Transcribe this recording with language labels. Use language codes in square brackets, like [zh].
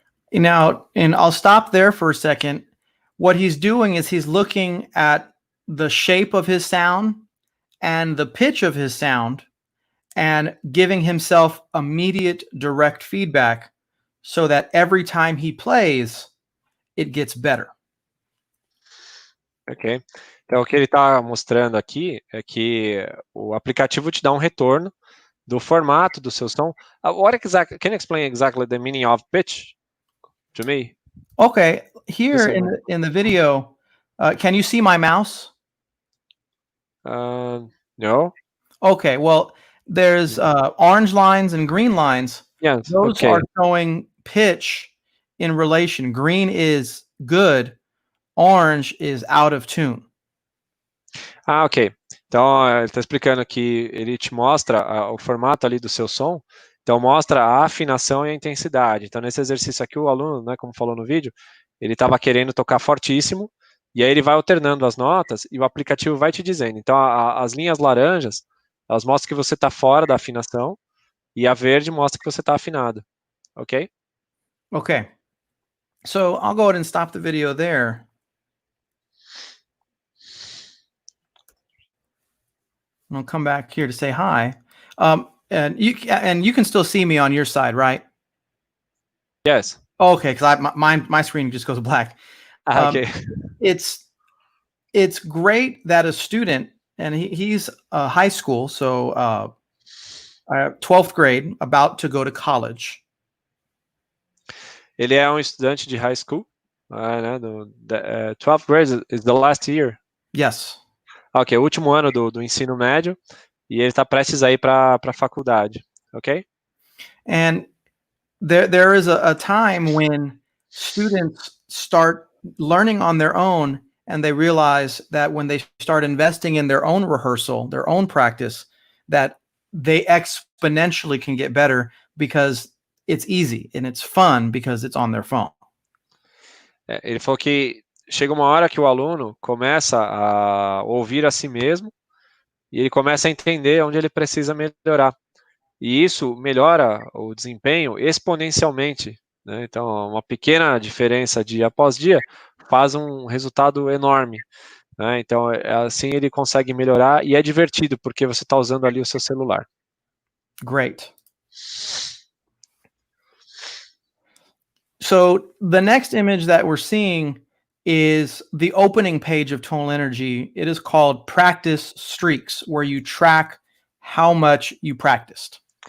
[en] now, and I'll stop there for a second. What he's doing is he's looking at the shape of his sound and the pitch of his sound and giving himself immediate direct feedback so that every time he plays, it gets better. Ok. [pt] Então, o que ele está mostrando aqui é que o aplicativo te dá um retorno do formato do seu som. [en] Can you explain exactly the meaning of pitch to me? Okay, here in the video, can you see my mouse? No. Okay, well, there's orange lines and green lines. Yes. Those Okay. are showing pitch in relation. Green is good, orange is out of tune. Ok. [pt] Então, ele está explicando que ele te mostra o formato ali do seu som, então mostra a afinação e a intensidade. Então, nesse exercício aqui, o aluno, né, como falou no vídeo, ele estava querendo tocar fortíssimo, e aí ele vai alternando as notas, e o aplicativo vai te dizendo. Então, as linhas laranjas, elas mostram que você está fora da afinação, e a verde mostra que você está afinado. Ok? [en] Okay. So I'll go ahead and stop the video there. And I'll come back here to say hi. And you can still see me on your side, right? Yes. Okay, because my screen just goes black. Okay. It's great that a student, and he's high school, so 12th grade, about to go to college. [pt] Ele é um estudante de high school, né, [en] 12th grade is the last year. Yes. [pt] Ok, o último ano do ensino médio, e ele está prestes a ir para a faculdade, ok? [en] And there is a time when students start learning on their own, and they realize that when they start investing in their own rehearsal, their own practice, that they exponentially can get better because it's easy and it's fun because it's on their phone. [pt] Ele falou que chega uma hora que o aluno começa a ouvir a si mesmo e ele começa a entender onde ele precisa melhorar. E isso melhora o desempenho exponencialmente, né? Então, uma pequena diferença dia após dia faz um resultado enorme, né? Então, assim ele consegue melhorar e é divertido porque você está usando ali o seu celular. [en] Great. So the next image that we're seeing is the opening page of Tonal Energy. It is called Practice Streaks, where you track how much you practiced.